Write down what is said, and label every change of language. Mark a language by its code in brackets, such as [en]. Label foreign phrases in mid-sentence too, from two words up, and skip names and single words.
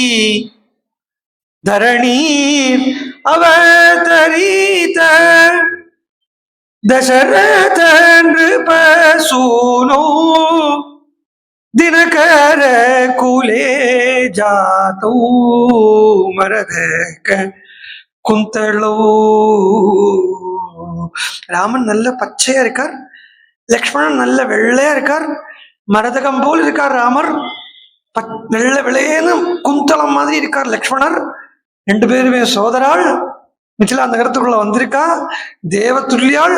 [sa] धरणी अवतरित दशरथ नृपसूनो दिनकर कुले जातो मरदक कुंतलो. [ta] ராமன் நல்ல பச்சையா இருக்கார், லக்ஷ்மணன் நல்ல வெள்ளையா இருக்கார், மரதகம் போல் இருக்கார் ராமர், வெள்ளை வெள்ளையேன்னு குந்தளம் மாதிரி இருக்கார் லக்ஷ்மணர். 2 பேருமே சோதராள், மிथिला நகரத்துக்குள்ள வந்திருக்கா, தேவதுல்யாள்.